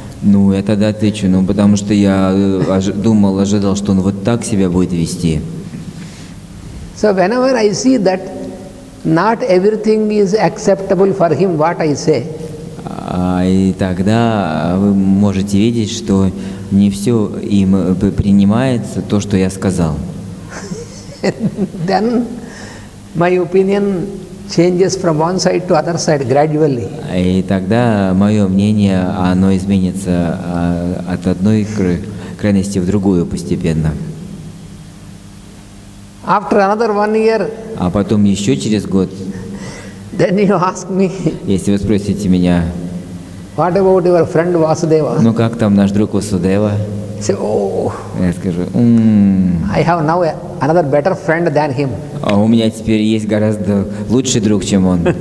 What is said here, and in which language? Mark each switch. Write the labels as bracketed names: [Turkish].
[Russian] Ну, я тогда отвечу, ну, потому что я ожидал, что он вот так себя будет вести. [English] So whenever I see that not everything is acceptable for him, what I say. [Russian] И тогда вы можете видеть, что не все им принимается то, что я сказал. [English] Then my opinion changes from one side to other side gradually. [Russian] И тогда мое мнение, оно изменится от одной крайности в другую постепенно. [English] After another 1 year, [Russian] а потом еще через год, [English] then you ask me, [Russian] если вы спросите меня, [English] what about your friend Vasudeva? [Russian] Ну как там наш друг Васудева? [English] Say, oh, [Russian] я скажу, [English] I have now another better friend than him. [Russian] А у меня теперь есть гораздо лучший друг, чем он.